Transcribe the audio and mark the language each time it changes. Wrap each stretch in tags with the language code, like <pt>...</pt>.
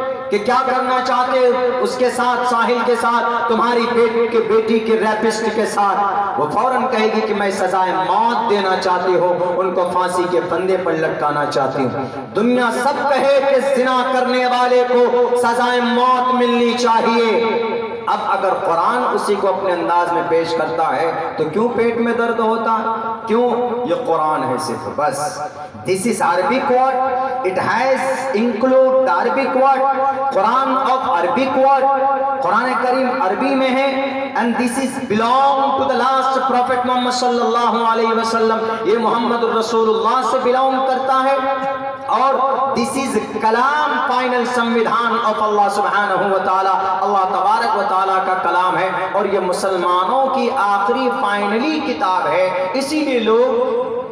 <ur>کہ کیا کرنا چاہتے اس کے ساتھ، ساحل کے ساتھ، تمہاری بیٹی کے ریپسٹ کے ساتھ؟ وہ فوراً کہے گی کہ میں سزائے موت دینا چاہتی ہوں، ان کو پھانسی کے پھندے پر لٹکانا چاہتی ہوں۔ دنیا سب کہے کہ زنا کرنے والے کو سزائے موت ملنی چاہیے، اب اگر قرآن اسی کو اپنے انداز میں پیش کرتا ہے تو کیوں پیٹ میں درد ہوتا؟ کیوں؟ یہ قرآن ہے صرف، بس۔</ur> <en>This is Arabic word. It has include the Arabic word. قرآن of Arabic word.</en> <ur>قرآن کریم عربی میں ہے</ur> <en>and this is belong to the last Prophet Muhammad صلی اللہ علیہ وسلم.</en> <ur>یہ محمد الرسول اللہ سے belong کرتا ہے اور</ur> <en>this is</en> <ur>کلام فائنل سمویدھان of اللہ سبحانہ و تعالی، اللہ تبارک و تعالیٰ کا کلام ہے، اور یہ مسلمانوں کی آخری فائنلی کتاب ہے۔ اسی لیے لوگ</ur>